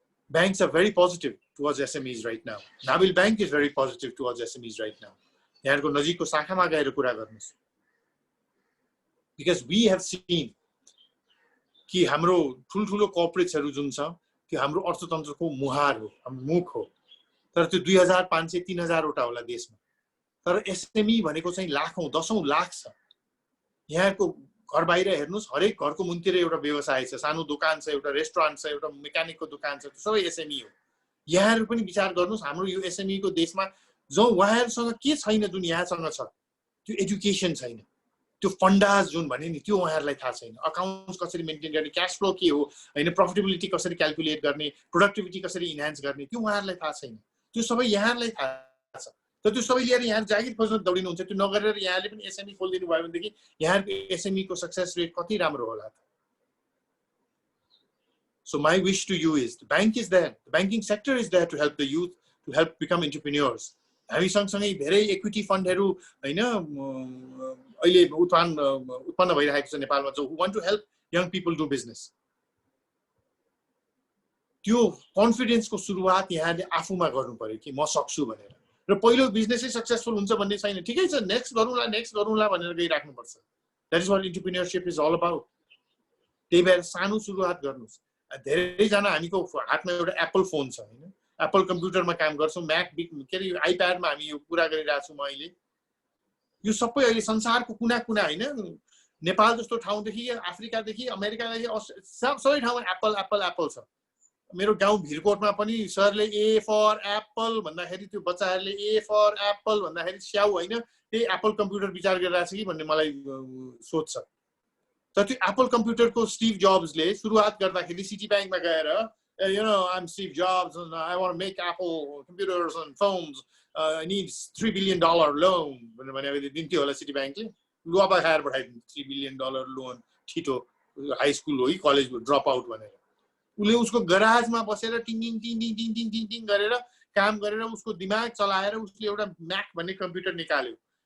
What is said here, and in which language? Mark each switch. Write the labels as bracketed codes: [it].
[en] Banks are very positive towards SMEs right now. Nabil Bank is very positive towards SMEs right now. [ne] यहाँको नजिकको शाखामा गएर कुरा गर्नुस्. [en] Because we have seen [ne] कि हाम्रो ठुलठुलो कर्पोरेट्सहरू जुन छ त्यो हाम्रो अर्थतन्त्रको मुहार हो, हाम्रो मुख हो. तर त्यो 2500-3000 वटा होला देशमा. तर एसएमई भनेको चाहिँ लाखौं, 10औं लाख छ. यहाँको घर बाहिर हेर्नुस्, हरेक घरको मुन्तिर एउटा व्यवसाय छ, सानो दोकान छ, एउटा रेस्टुरेन्ट छ, एउटा मेकानिकको दोकान छ, सबै एसएमई हो. यहाँहरु पनि विचार गर्नुस्, हाम्रो यो एसएमई को देशमा जो उहाँहरुसँग के छैन जुन यहाँसँग छ, त्यो एजुकेसन छैन, त्यो फन्डास जुन भने नि त्यो उहाँहरुलाई थाहा छैन. अकाउन्ट्स कसरी मेन्टेन गर्ने, क्याश फ्लो के हो, हैन प्रॉफिटेबिलिटी कसरी क्याल्कुलेट गर्ने, प्रोडक्टिभिटी कसरी इन्हान्स गर्ने, त्यो उहाँहरुलाई थाहा छैन. त्यो सबै यहाँहरुलाई थाहा छ. तर त्यो सबै लिएर यहाँ जागिर खोज्न दौडिनुहुन्छ. त्यो नगरेर यहाँले पनि एसएमई खोल्दिनु भयो भनेदेखि यहाँको एसएमई को सक्सेस रेट कति राम्रो होला त. [en] So my wish to you is the bank is there, the banking sector is there to help the youth, to help become entrepreneurs. [ne] हामी सँगसँगै धेरै इक्विटी फन्डहरू हैन अहिले उत्पन्न भइरहेको छ नेपालमा, जो [en] want to help young people do business. [ne] त्यो कन्फिडेन्सको सुरुवात यहाँले आफूमा गर्नु पर्यो कि म सक्छु भनेर. र पहिलो बिजनेसै सक्सेसफुल हुन्छ भन्ने छैन. ठिकै छ, नेक्स्ट गरौँला भनेर गइराख्नु पर्छ. That is what entrepreneurship is all about. त्यही भएर सानो सुरुवात गर्नुस्. धेरै जना हामीको हातमा एउटा एप्पल फोन छ हैन, एप्पल कम्प्युटरमा काम गर्छौं, म्याक के रे आइप्याडमा हामी यो कुरा गरिरहेको छौं. म अहिले यो सबै अहिले संसारको कुना-कुना हैन, नेपाल जस्तो ठाउँदेखि अफ्रिकादेखि अमेरिकादेखि सबै ठाउँमा एप्पल छ. मेरो गाउँ भिरकोटमा पनि सरले ए फर एप्पल भन्दाखेरि त्यो बच्चाहरूले ए फर एप्पल भन्दाखेरि स्याउ हैन, त्यही एप्पल कम्प्युटर विचार गरिरहेछ कि भन्ने मलाई सोच्छ. तर त्यो एप्पल कम्प्युटरको स्टिभ जब्सले सुरुवात गर्दाखेरि सिटी ब्याङ्कमा गएर [en] you know, I'm Steve Jobs and I want to make Apple computers and phones. I need $3 billion loan. [ne] भनेर दिन्थ्यो होला सिटी ब्याङ्कले. लुवा खाएर पठाइदिन्थ्यो $3 billion लोन. छिटो हाई स्कुल हो कि कलेज ड्रप आउट भनेर. उसले उसको गराजमा बसेर टिङ टिङ गरेर काम गरेर उसको दिमाग चलाएर उसले एउटा म्याक भन्ने कम्प्युटर निकाल्यो.